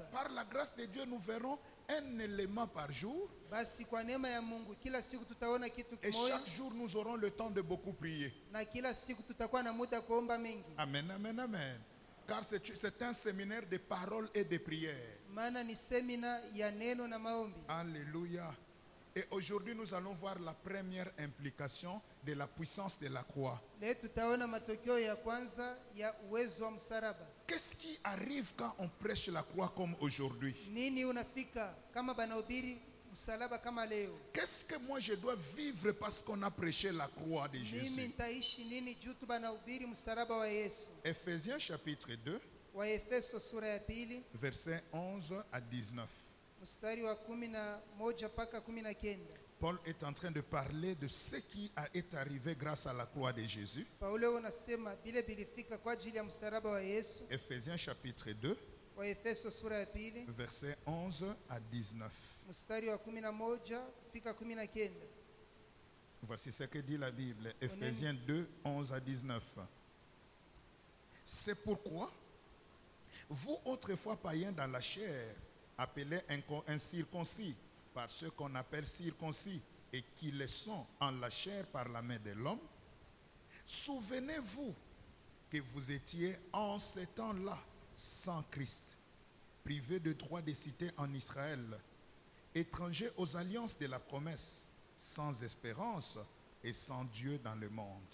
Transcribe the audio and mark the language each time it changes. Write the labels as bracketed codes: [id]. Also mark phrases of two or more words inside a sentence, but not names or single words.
[fr] Par la grâce de Dieu, nous verrons un élément par jour. [sw] Basi kwa neema ya Mungu kila siku tutaona kitu [fr] Et [sw] kimoja, [fr] chaque jour, nous aurons le temps de beaucoup prier. [sw] na kila siku tutakuwa na muda kuomba mengi. [fr] Amen, amen, amen. Car c'est un séminaire de paroles et de prières. [sw] Maana ni semina ya neno na maombi. [fr] Alléluia. Et aujourd'hui, nous allons voir la première implication de la puissance de la croix. [sw] Leo tutaona matokeo ya kwanza ya uwezo wa msalaba. [fr] Qu'est-ce qui arrive quand on prêche la croix comme aujourd'hui? [sw] Nini unafika kama banahubiri msalaba kama leo? [fr] Qu'est-ce que moi je dois vivre parce qu'on a prêché la croix de [sw] Mimi [fr] Jésus? [sw] nitaishi nini juu tu banahubiri msalaba wa Yesu? [fr] Ephésiens chapitre 2, [sw] Waefeso sura ya pili [fr] versets 11 à 19. [sw] mstari wa 11 mpaka 19. [fr] Paul est en train de parler de ce qui est arrivé grâce à la croix de Jésus. [sw] Paulo unasema vile vilifika kwa ajili ya msalaba wa Yesu. [fr] Ephésiens chapitre 2, [sw] Waefeso sura ya pili [fr] versets 11 à 19. [sw] mstari wa 11 kufika 19. [fr] Voici ce que dit la Bible. Ephésiens 2, 11 à 19. C'est pourquoi, vous autrefois païens dans la chair, appelés incirconcis par ceux qu'on appelle circoncis et qui le sont en la chair par la main de l'homme, souvenez-vous que vous étiez en ce temps-là sans Christ, privés de droit de cité en Israël, étrangers aux alliances de la promesse, sans espérance et sans Dieu dans le monde.